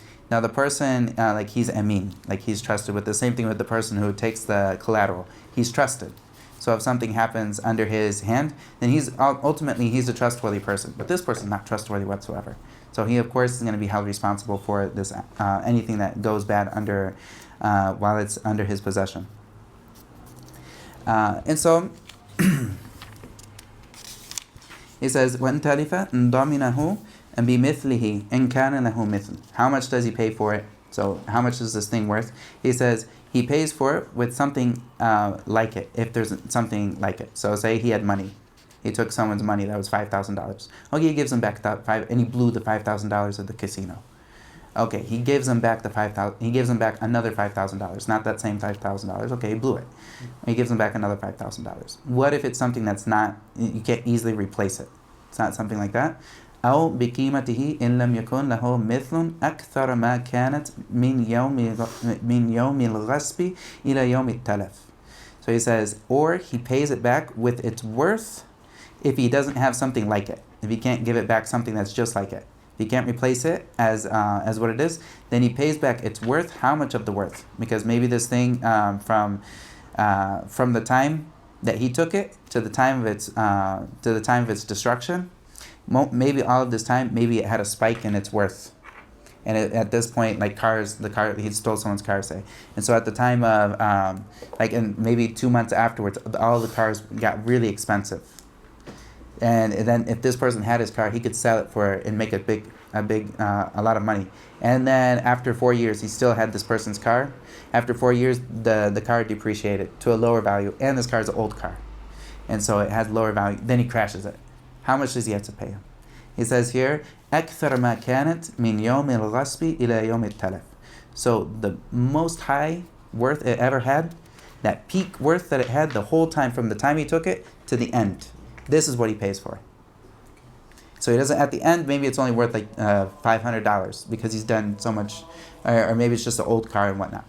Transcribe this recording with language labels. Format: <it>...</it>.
<en>Now the person, like he's amin, like he's trusted. With the same thing with the person who takes the collateral, he's trusted. So if something happens under his hand, then he's a trustworthy person. But this person is not trustworthy whatsoever. So he, of course, is going to be held responsible for this anything that goes bad under while it's under his possession. And so he says,</en> <ar>وَإِن تَلِفَ ضَمِنَهُ and بِمِثْلِهِ إِن كَانَ لَهُ مِثْلٌ.</ar> <en>How much does he pay for it? So how much is this thing worth? He says he pays for it with something like it, if there's something like it. So say he had money. He took someone's money that was $5,000. Okay, he gives him back and he blew the $5,000 at the casino. Okay, he gives him back he gives him back another $5,000, not that same $5,000. Okay, he blew it. He gives him back another $5,000. What if it's something that's not, you can't easily replace it? It's not something like that.</en> <ar>أو بقيمته إن لم يكن له مثل أكثر ما كانت من يوم الغصب إلى يوم التلف.</ar> <en>So he says, or he pays it back with its worth if he doesn't have something like it. If he can't give it back something that's just like it. If he can't replace it as what it is, then he pays back its worth. How much of the worth? Because maybe this thing from the time that he took it to the time of its destruction, maybe all of this time, maybe it had a spike in its worth. And at this point, like he stole someone's car, say. And so at the time of, and maybe 2 months afterwards, all the cars got really expensive. And then if this person had his car, he could sell it and make a lot of money. And then after 4 years, he still had this person's car. After 4 years, the car depreciated to a lower value, and this car is an old car. And so it has lower value. Then he crashes it. How much does he have to pay him? He says here,</en> <ar>أكثر ما كانت من يوم الغصب إلى يوم التلف.</ar> <en>So the most high worth it ever had, that peak worth that it had the whole time from the time he took it to the end. This is what he pays for. So he doesn't, at the end, maybe it's only worth like $500 because he's done so much, or maybe it's just an old car and whatnot.</en>